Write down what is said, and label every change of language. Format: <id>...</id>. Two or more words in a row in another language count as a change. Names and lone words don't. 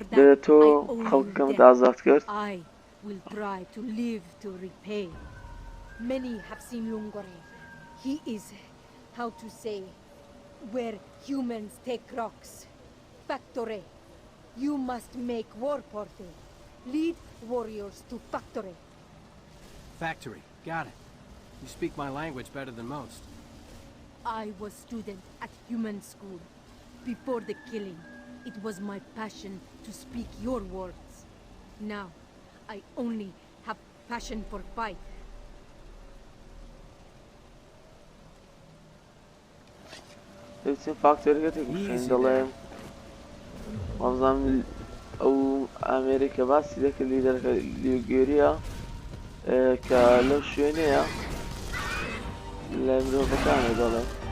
<ckb>لێرە</ckb> <en>that</en> <ckb>تۆ</ckb> <en>I owe you</en> <ckb>خەڵکەکەمت</ckb> <en>debt.</en> <ckb>ئازاد کرد</ckb> <en>I will try to live to repay. Many have seen Lungore. He is, how to say, where humans take rocks. Factory. You must make war party. Lead warriors to factory. Factory. Got it. You speak my language better than most. I was student at human school. Before the killing, it was my passion to speak your words. Now, I only have passion for fight.</en> <ckb>دەچین فاکتۆریەکەتێکی دەڵێم وەزانم ئەو ئامێریکە باسی دەکرد لیدەرەکە لیوگێریە کە لەو شوێنەیە لە مرۆڤەکانە دەڵێم</ckb>